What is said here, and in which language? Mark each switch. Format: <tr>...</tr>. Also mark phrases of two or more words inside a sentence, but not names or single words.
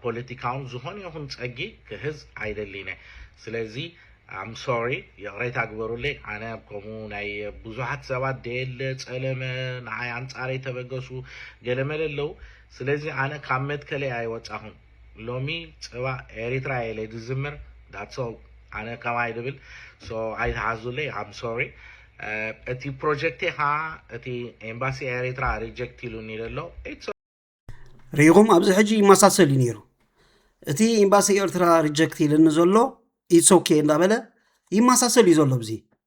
<ti>ፖለቲካውን ዝኾነ ይኹን ፀጊ ክህዝ ኣይደሊነ ስለዚህ</ti> <en>I'm sorry</en> <ti>የቕሬታ ግበሩለይ ኣነ ከምኡ ናይ ብዙሓት ሰባት ደየለ ፀለመ ንዓይ ኣንፃረይ ተበገሱ ገለመለ ኣለው ስለዚህ ኣነ ካብ መትከለይ ኣይወፃኹን ሎሚ ፀባ ኤሪትራ የለ ዝዝምር</ti> <en>that's all</en> <ti>ኣነ ከማይ ድብል so ኣይተሓዙለይ</ti> <en>I'm sorry</en> <ti>እቲ ፕሮጀክት ኻ እቲ ኤምባሲ ኤሪትራ ሪጀክት ኢሉኒ ዘሎ ሪኹም ኣብዚ ሕጂ ይመሳሰል እዩ ነይሩ እቲ ኤምባሲ ኤርትራ ሪጀክት ኢሉኒ ዘሎ</ti> <en>it's okay</en> <ti>እንዳበለ ይመሳሰል እዩ ዘሎ ብዚ</ti>